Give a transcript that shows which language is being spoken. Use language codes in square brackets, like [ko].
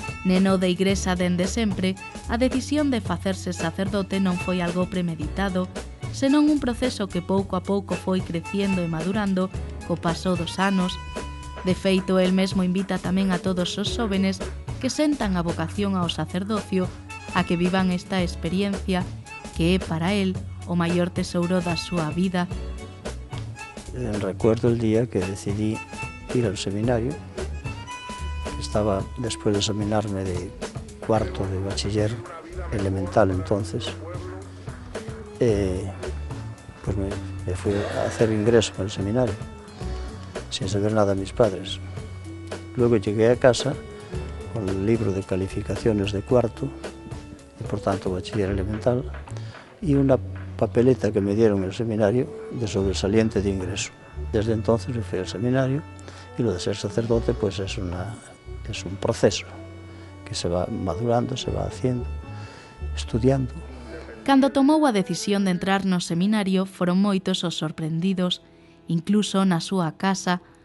[gl] Neno de igrexa dende sempre, a decisión de facerse sacerdote non foi algo premeditado, senón un proceso que pouco a pouco foi crecendo e madurando co paso dos anos. De feito, el mesmo invita tamén a todos os xóvenes que sentan a vocación ao sacerdocio a que vivan esta experiencia que é para el o maior tesouro da súa vida. [es] Recuerdo el día que decidí ir al seminario. Estaba después de examinarme de cuarto de bachiller elemental entonces, pues me fui a hacer ingreso al seminario sin saber nada de mis padres. Luego llegué a casa con el libro de calificaciones de cuarto y por tanto bachiller elemental y una papeleta que me dieron en el seminario de sobresaliente de ingreso. Desde entonces me fui al seminario y lo de ser sacerdote pues es un proceso que se va madurando, se va haciendo, estudiando. [gl] Cando tomou a decisión de entrar no seminario foron moitos os sorprendidos, incluso na súa casa.